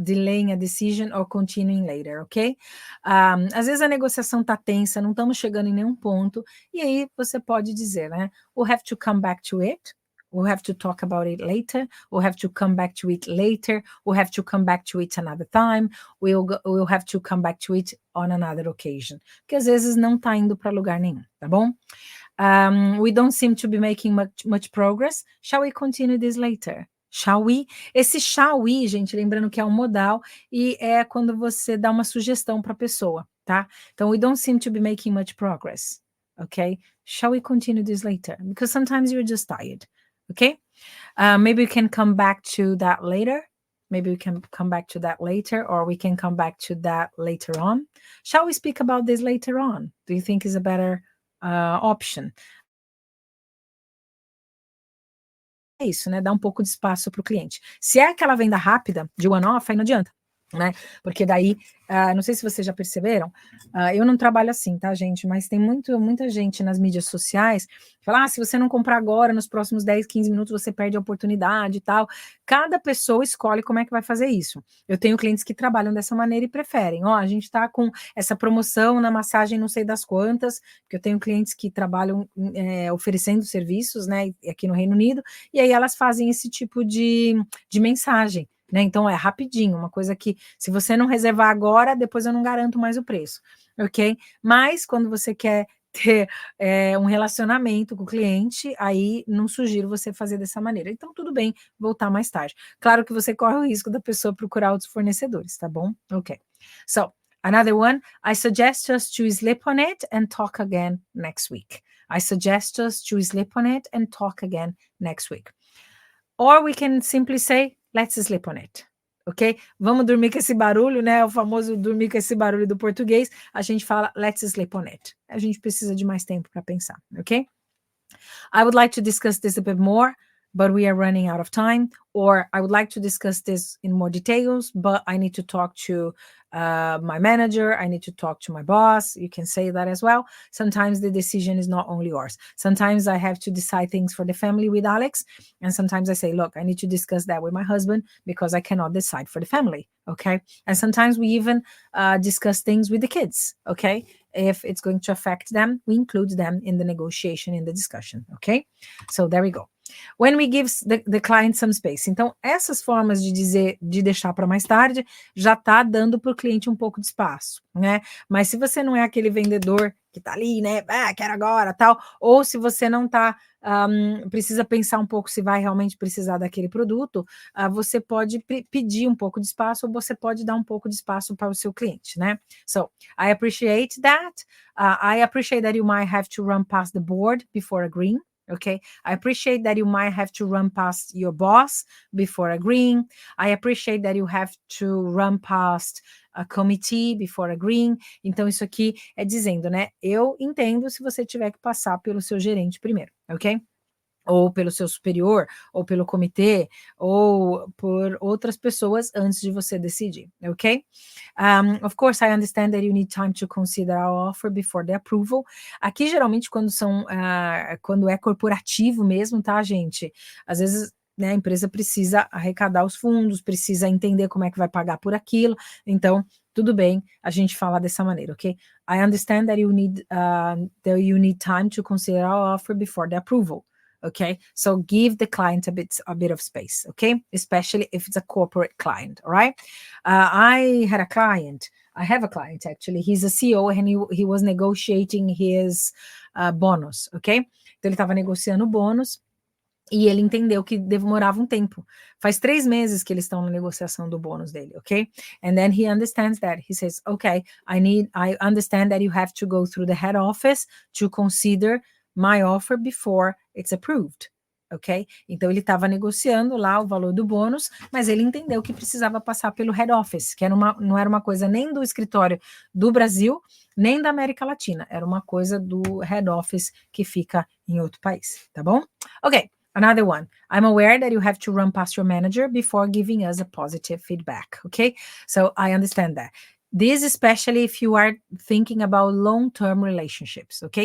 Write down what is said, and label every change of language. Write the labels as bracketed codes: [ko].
[en] Delaying a decision or continuing later, ok? [pt] Às vezes a negociação está tensa, não estamos chegando em nenhum ponto, e aí você pode dizer, né? [en] We'll have to come back to it. We'll have to talk about it later. We'll have to come back to it later. We'll have to come back to it another time. We'll have to come back to it on another occasion. [pt] Porque às vezes não está indo para lugar nenhum, tá bom? [en] We don't seem to be making much progress. Shall we continue this later? Shall we? [pt] Esse shall we, gente, lembrando que é um modal e é quando você dá uma sugestão para a pessoa, tá? [en] Então, we don't seem to be making much progress, okay? Shall we continue this later? Because sometimes you're just tired, okay? Maybe we can come back to that later. Maybe we can come back to that later, or we can come back to that later on. Shall we speak about this later on? Do you think is a better option? [pt] É isso, né? Dá um pouco de espaço para o cliente. Se é aquela venda rápida, de one-off, aí não adianta, né? Porque daí, não sei se vocês já perceberam, eu não trabalho assim, tá, gente? Mas tem muita gente nas mídias sociais que fala, se você não comprar agora, nos próximos 10, 15 minutos, você perde a oportunidade e tal. Cada pessoa escolhe como é que vai fazer isso. Eu tenho clientes que trabalham dessa maneira e preferem. A gente tá com essa promoção na massagem não sei das quantas, porque eu tenho clientes que trabalham oferecendo serviços, né, aqui no Reino Unido, e aí elas fazem esse tipo de mensagem, né? Então é rapidinho, uma coisa que se você não reservar agora, depois eu não garanto mais o preço, ok? Mas quando você quer ter um relacionamento com o cliente, aí não sugiro você fazer dessa maneira. Então tudo bem voltar mais tarde. Claro que você corre o risco da pessoa procurar outros fornecedores, tá bom? [en] Ok. So, another one, I suggest us to sleep on it and talk again next week. I suggest us to sleep on it and talk again next week. Or we can simply say, let's sleep on it. ok? [pt] Vamos dormir com esse barulho, né? O famoso dormir com esse barulho do português. A gente fala, [en] let's sleep on it. [pt] A gente precisa de mais tempo para pensar, ok? [en] I would like to discuss this a bit more, but we are running out of time. Or I would like to discuss this in more details, but I need to talk to my manager. I need to talk to my boss. You can say that as well. Sometimes the decision is not only yours. Sometimes I have to decide things for the family with Alex. And sometimes I say, look, I need to discuss that with my husband because I cannot decide for the family. Okay. And sometimes we even discuss things with the kids. Okay. If it's going to affect them, we include them in the negotiation, in the discussion. Okay. So there we go. When we give the client some space. [pt] Então, essas formas de dizer, de deixar para mais tarde, já está dando para o cliente um pouco de espaço, né? Mas se você não é aquele vendedor que está ali, né? Quero agora, tal. Ou se você não está, precisa pensar um pouco se vai realmente precisar daquele produto, você pode pedir um pouco de espaço ou você pode dar um pouco de espaço para o seu cliente, né? [en] So, I appreciate that. I appreciate that you might have to run past the board before agreeing. Okay, I appreciate that you might have to run past your boss before agreeing. I appreciate that you have to run past a committee before agreeing. [pt] Então, isso aqui é dizendo, né? Eu entendo se você tiver que passar pelo seu gerente primeiro, ok? Ou pelo seu superior, ou pelo comitê, ou por outras pessoas antes de você decidir, ok? [en] Of course, I understand that you need time to consider our offer before the approval. [pt] Aqui, geralmente, quando é corporativo mesmo, tá, gente? Às vezes, né, a empresa precisa arrecadar os fundos, precisa entender como é que vai pagar por aquilo, então, tudo bem a gente falar dessa maneira, ok? [en] I understand that you need time to consider our offer before the approval. Okay, so give the client a bit of space, okay, especially if it's a corporate client. All right, I have a client actually. He's a CEO and he was negotiating his bonus, okay? [pt] Então ele estava negociando o bônus e ele entendeu que demorava um tempo. Faz 3 meses que eles estão na negociação do bônus dele, ok? [en] And then he understands that. He says, okay, I understand that you have to go through the head office to consider my offer before it's approved, ok? [pt] Então, ele estava negociando lá o valor do bônus, mas ele entendeu que precisava passar pelo head office, que não era uma coisa nem do escritório do Brasil, nem da América Latina, era uma coisa do head office que fica em outro país, tá bom? [en] Ok, another one. I'm aware that you have to run past your manager before giving us a positive feedback, ok? So, I understand that. This especially if you are thinking about long-term relationships, ok?